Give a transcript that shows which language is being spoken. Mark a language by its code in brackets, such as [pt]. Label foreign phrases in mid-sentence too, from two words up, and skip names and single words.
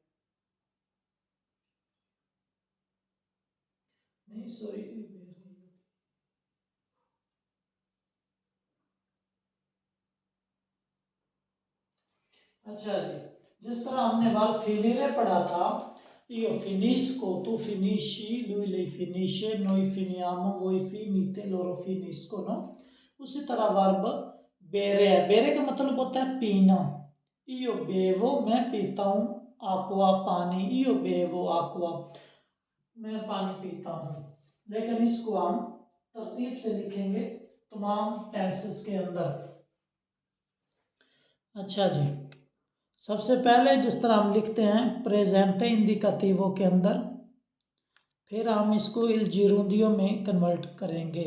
[hi] नहीं सॉरी, अच्छा जी, जिस तरह हमने वर्ब फिनिरे पढ़ा था, [it] io finisco, tu finisci, lui lei finisce, noi finiamo, voi finite, loro finiscono। [hi] उसी तरह वर्ब बेरे है। बेरे का मतलब होता है पीना। [it] io bevo, [hi] मैं पीता हूँ। aqua, पानी। [it] io bevo aqua, [hi] मैं पानी पीता हूँ। लेकिन इसको हम तरतीब से लिखेंगे तमाम टेंसेस के अंदर। अच्छा जी, सबसे पहले जिस तरह हम लिखते हैं [it] presente indicativo [hi] के अंदर, फिर हम इसको [it] il gerundio [hi] में कन्वर्ट करेंगे।